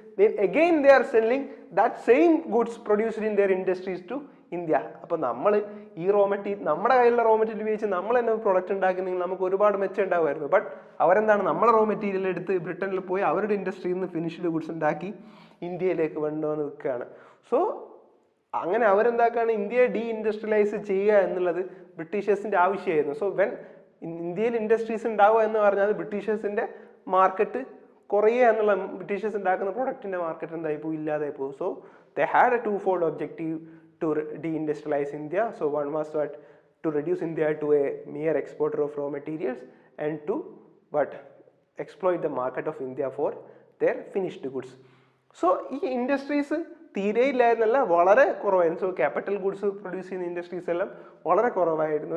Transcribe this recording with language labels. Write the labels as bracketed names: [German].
[English] Then again they are selling that same goods produced in their industries to India. [Malayalam] അപ്പോൾ നമ്മൾ ഈ നമ്മുടെ കയ്യിലുള്ള റോ മെറ്റീരിയൽ ഉപയോഗിച്ച് നമ്മൾ തന്നെ പ്രൊഡക്റ്റ് ഉണ്ടാക്കുന്നെങ്കിൽ നമുക്ക് ഒരുപാട് മെച്ചം ഉണ്ടാകുമായിരുന്നു. ബട്ട് അവരെന്താണ്, നമ്മളെ റോ മെറ്റീരിയൽ എടുത്ത് ബ്രിട്ടനിൽ പോയി അവരുടെ ഇൻഡസ്ട്രിയിൽ നിന്ന് ഫിനിഷ്ഡ് ഗുഡ്സ് ഉണ്ടാക്കി ഇന്ത്യയിലേക്ക് കൊണ്ടുവന്ന് വിൽക്കുകയാണ്. സോ അങ്ങനെ അവരെന്താക്കാണ്, ഇന്ത്യയെ ഡീഇൻഡസ്ട്രിയലൈസ് ചെയ്യുക എന്നുള്ളത് ബ്രിട്ടീഷേഴ്സിൻ്റെ ആവശ്യമായിരുന്നു. സോ വെൻ ഇന്ത്യയിൽ ഇൻഡസ്ട്രീസ് ഉണ്ടാവുക എന്ന് പറഞ്ഞാൽ ബ്രിട്ടീഷേഴ്സിൻ്റെ മാർക്കറ്റ് കുറയുക എന്നുള്ള, ബ്രിട്ടീഷേഴ്സ് ഉണ്ടാക്കുന്ന പ്രൊഡക്റ്റിൻ്റെ മാർക്കറ്റ് എന്തായി പോകും, ഇല്ലാതായി പോകും. [English] So they had a twofold objective to deindustrialize India. So one was to reduce India to a mere exporter of raw materials and to exploit the market of India for their finished goods. [Malayalam] So ഈ industries തീരെ ഇല്ലായിരുന്നല്ല, വളരെ കുറവായിരുന്നു. So capital goods produce ചെയ്യുന്ന industries എല്ലാം വളരെ കുറവായിരുന്നു.